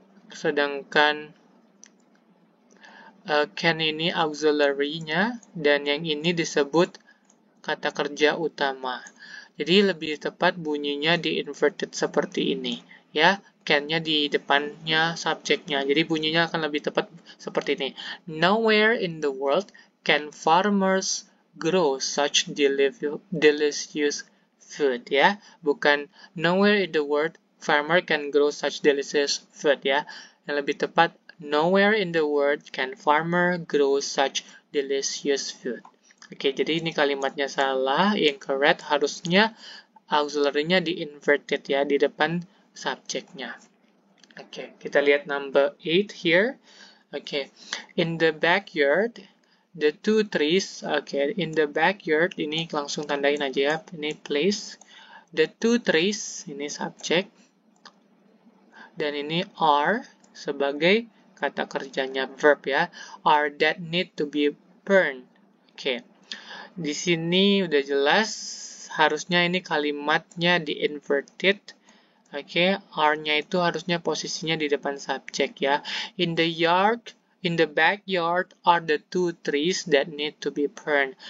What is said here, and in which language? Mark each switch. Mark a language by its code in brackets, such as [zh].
[id] Sedangkan can ini auxiliary-nya, dan yang ini disebut kata kerja utama. Jadi lebih tepat bunyinya di inverted seperti ini. Ya, can-nya di depannya subjeknya. Jadi bunyinya akan lebih tepat seperti ini. [en] Nowhere in the world can farmers grow such delicious food. [id] Ya, bukan [en] nowhere in the world farmer can grow such delicious food. [id] Ya, yang lebih tepat [en] nowhere in the world can farmer grow such delicious food. [id] Oke, jadi ini kalimatnya salah, incorrect. Harusnya auxiliary-nya di inverted ya, di depan subjeknya. Oke, kita lihat [en] number 8 here. Oke, in the backyard, the two trees. [id] Oke, [en] in the backyard, [id] ini langsung tandain aja ya, ini place. [en] The two trees, [id] ini subjek. Dan ini are sebagai kata kerjanya, verb ya. [en] Are that need to be burned. [id] Oke. Di sini udah jelas, harusnya ini kalimatnya di inverted. Oke, are-nya itu harusnya posisinya di depan subjek ya. [en] In the backyard are the two trees that need to be burned.